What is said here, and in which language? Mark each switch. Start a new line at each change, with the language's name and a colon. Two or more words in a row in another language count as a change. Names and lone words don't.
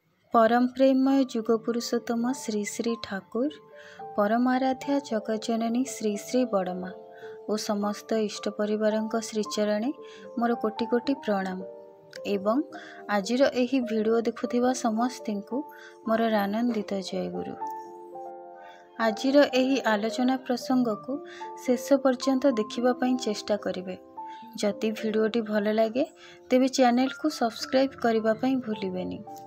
Odia: ପରମ ପ୍ରେମମୟ ଜୁଗ ପୁରୁଷୋତ୍ତମ ଶ୍ରୀ ଶ୍ରୀ ଠାକୁର ପରମାରାଧ୍ୟା ଜଗଜ୍ଜନନୀ ଶ୍ରୀ ଶ୍ରୀ ବଡ଼ମା ଔର ସମସ୍ତ ଇଷ୍ଟ ପରିବାର ଶ୍ରୀଚରଣେ ମୋର କୋଟି କୋଟି ପ୍ରଣାମ ଏବଂ ଆଜିର ଏହି ଭିଡିଓ ଦେଖୁଥିବା ସମସ୍ତ କୁ ମୋର ଆନନ୍ଦିତ ଜୟଗୁରୁ। ଆଜିର ଏହି ଆଲୋଚନା ପ୍ରସଙ୍ଗ କୁ ଶେଷ ପର୍ଯ୍ୟନ୍ତ ଦେଖିବା ପାଇଁ ଚେଷ୍ଟା କରିବେ। ଯଦି ଭିଡିଓଟି ଭଲ ଲାଗେ ତେବେ ଚ୍ୟାନେଲ କୁ ସବସ୍କ୍ରାଇବ କରିବା ପାଇଁ ଭୁଲିବେନି।